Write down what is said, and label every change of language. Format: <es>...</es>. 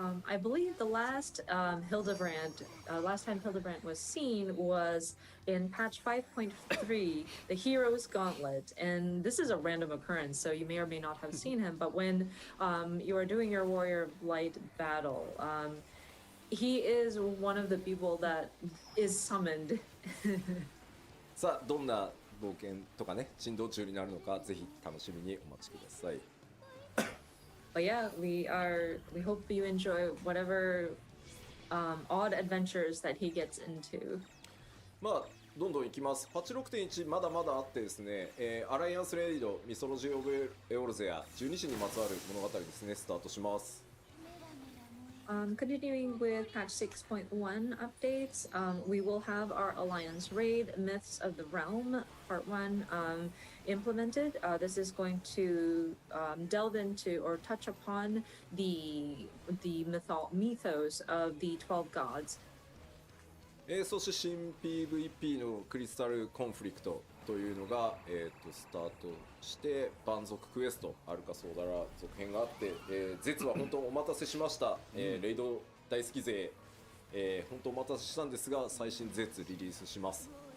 <en>I believe the last last time Hildebrand was seen was in patch 5.3, the Hero's Gauntlet, and this is a random occurrence, so you may or may not have seen him. But when you are doing your Warrior of Light battle, he is one of the people that is summoned.</en> <ja>さあ、どんな冒険とかね、珍道中になるのか、ぜひ楽しみにお待ちください。</ja> <en>But yeah, we hope you enjoy whatever odd adventures that he gets into.</en> <ja>まあどんどんいきます。パッチ 6.1 まだまだあってですね、アライアンスレイドミソロジー・オブ・エオルゼア12神にまつわる物語ですね、スタートします。</ja> <en>Continuing with patch 6.1 updates, we will have our Alliance Raid, Myths of the Realm, Part 1, implemented. This is going to delve into or touch upon the mythos of the 12 gods.</en> <ja>そして新 PVP のクリスタルコンフリクトというのが、スタートして蛮族クエストアルカソーダラ続編があって、ゼツは本当お待たせしました、レイド大好き勢、本当お待たせしたんですが最新ゼツリリースします。</ja>